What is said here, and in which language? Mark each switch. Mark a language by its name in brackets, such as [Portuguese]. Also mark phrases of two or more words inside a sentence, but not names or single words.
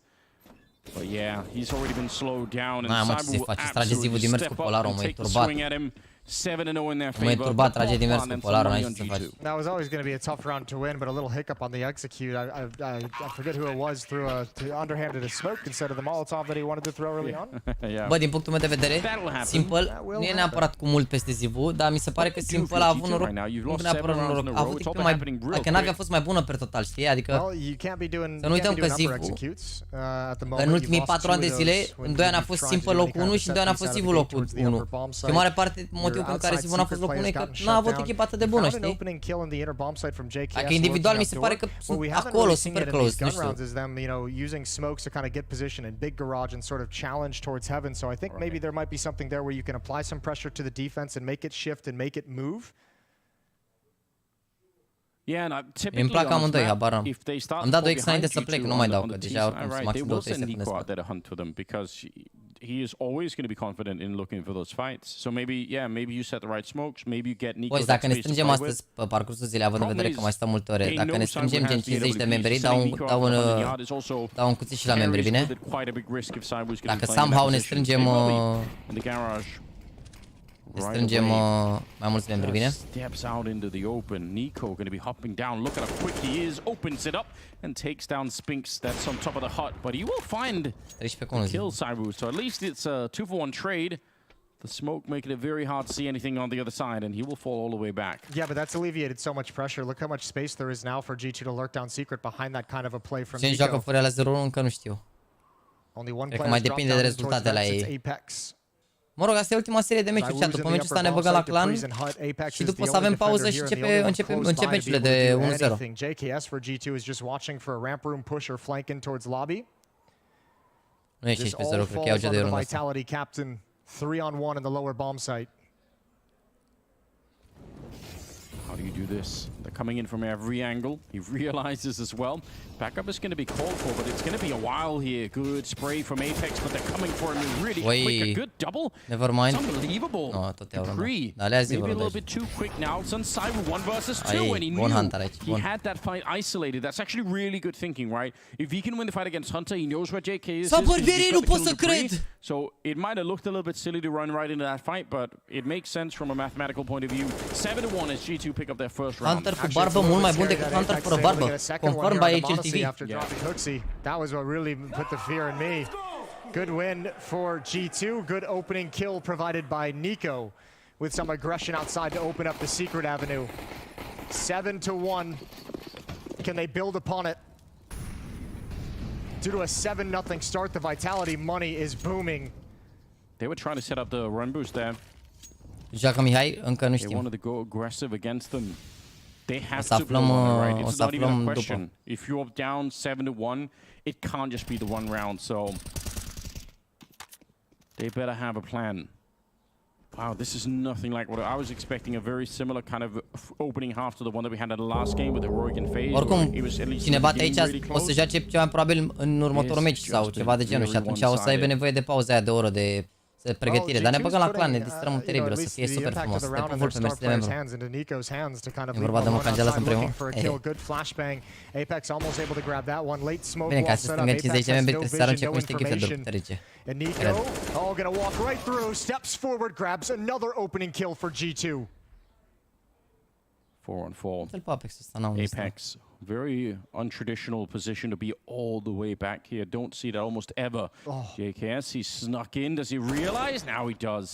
[English] But yeah, he's already been slowed down. And ZywOo will absolutely step up and take the swing at him. 7-0 in their favor. That was always going to be a tough round to win, but a little hiccup on the execute. I forget who it was, threw underhanded a smoke instead of the Molotov that he wanted to throw early on. [Romanian] Bă, din punctul meu de vedere, Simple nu e neapărat cu mult peste ZywOo, dar mi se pare că Simple a avut noroc, nu neapărat noroc, a avut echipă mai, adică NAVI a fost mai bună per total, știi? Adică să nu uităm că ZywOo, în ultimii 4 ani de zile, în 2 ani a fost Simple locul 1 și în 2 ani a fost ZywOo locul 1. Și în mare parte motivul pentru care ZywOo n-a fost locul 1 e că n-a avut echipă atât de bună, știi? Adică individual mi se pare că sunt acolo, [English] super close, [Romanian] nu știu. [English] Using smokes to kind of get position in big garage and sort of challenge towards heaven. So I think maybe there might be something there where you can apply some pressure to the defense and make it shift and make it move. Yeah, and typically on this map, if they start to fall behind G2 on the T side, they will send Nico out there to hunt for them because he is always going to be confident in looking for those fights. So maybe, yeah, maybe you set the right smokes, maybe you get Nico. [Romanian] Păi, dacă ne strângem astăzi pe parcursul zilei, având în vedere că mai stăm multe ore, dacă ne strângem gen 50 de membri, dau un cuțit și la membri, bine? Dacă somehow ne strângem mai mulți membri, bine? [English] Steps out into the open. Nico going to be hopping down. Look at how quick he is. Opens it up and takes down Spinks. That's on top of the hut, but he will find the kill ZywOo. So at least it's a 2-for-1 trade. The smoke making it very hard to see anything on the other side, and he will fall all the way back. Yeah, but that's alleviated so much pressure. Look how much space there is now for G2 to lurk down secret behind that kind of a play from Nico. [Romanian] Ce joacă fără la 0-1 încă nu știu. Cred că mai depinde de rezultatele ei. Mă rog, asta e ultima serie de meciuri, cea. După meciul ăsta ne băgăm la clan și după o să avem pauză și încep meciurile de 1-0. [English] JKS for G2 is just watching for a ramp room push or flanking towards lobby. [Romanian] Nu e 16-0, cred că iau ce de rândul ăsta. [English] Vitality captain 3-on-1 in the lower bomb site. How do you do this? They're coming in from every angle. He realizes as well. Backup is going to be called for, but it's going to be a while here. Good spray from Apex, but they're coming for him really quick. A good double. Never mind. It's unbelievable. [Romanian] No, tot iau rândul. [English] Maybe a little bit too quick now. It's on ZywOo 1 versus 2, and he knew he had that fight isolated. That's actually really good thinking, right? If he can win the fight against Hunter, he knows where JK is. [Romanian] Nu pot să cred! [English] So it might have looked a little bit silly to run right into that fight, but it makes sense from a mathematical point of view. 7-1 as G2 pick up their first round. [Romanian] Hunter cu barbă mult mai bun decât Hunter fără barbă. Conform by HLTV. [English] That was what really put the fear in me. Good win for G2. Good opening kill provided by Nico with some aggression outside to open up the secret avenue. 7-1. Can they build upon it? Due to a 7-0 start, the Vitality money is booming. They were trying to set up the run boost there. [Romanian] Joaca Mihai, încă nu știm. [English] They wanted to go aggressive against them. They have to go on, right? It's not even a question. If you're down 7-1, it can't just be the one round, so they better have a plan. Wow, this is nothing like what I was expecting. A very similar kind of opening half to the one that we had in the last game with Heroic and FaZe. [Romanian] Oricum, cine bate aici o să joace cea mai probabil în următorul meci sau ceva de genul și atunci o să aibă nevoie de pauza aia de o oră de pregătire, dar ne băgăm la clan, ne distrăm teribil, o să fie super frumos. Te pup mult pe mersi de membru. E vorba de Mocangela în primul. Bine, ca să strângă 50 de membri, trebuie să arunce cu niște ghife de puterice. [English] On 4. Apex, very untraditional position to be all the way back here. Don't see that almost ever. JKS, he snuck in. Does he realize? Now he does.